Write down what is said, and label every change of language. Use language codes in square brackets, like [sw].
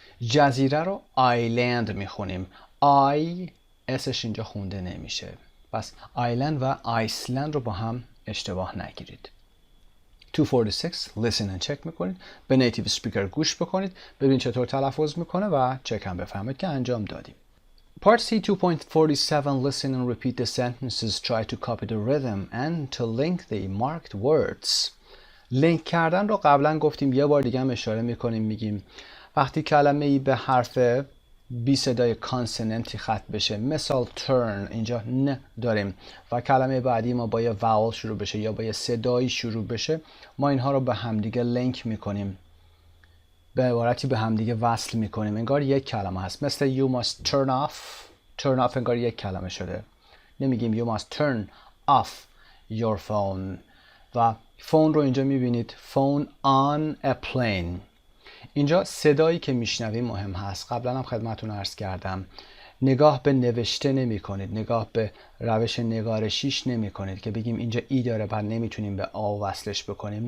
[fa] جزیره رو آیلند میخونیم. آی اسش اینجا خونده نمیشه، پس آیلند و آیسلند رو با هم اشتباه نگیرید. 246 [en] listen and check [fa] میکنید، به نیتیو سپیکر گوش بکنید، ببینید چطور تلفظ میکنه و چک هم بفهمید که انجام دادیم. [en] Part C 2.47 listen and repeat the sentences, try to copy the rhythm and to link the marked words. [fa] لینک کردن رو قبلا گفتیم، یه بار دیگه هم اشاره میکنیم، میگیم وقتی کلمه ای به حرف بی صدای کانسوننتی ختم بشه، مثال turn، اینجا ن داریم و کلمه بعدی ما با یه واول شروع بشه یا با یه صدایی شروع بشه، ما اینها رو به همدیگه لینک میکنیم، به عبارتی به همدیگه وصل میکنیم، انگار یک کلمه هست. [en] مثل you must turn off. turn off [fa] انگار یک کلمه شده، نمیگیم [en] you must turn off your phone. [fa] و فون رو اینجا میبینید [en] phone on a plane. [fa] اینجا صدایی که میشنویم مهم هست. قبلا هم خدمتتون عرض کردم نگاه به نوشته نمی کنید، نگاه به روش نگارشیش نمی کنید که بگیم اینجا ای داره بعد نمیتونیم به آ وصلش بکنیم.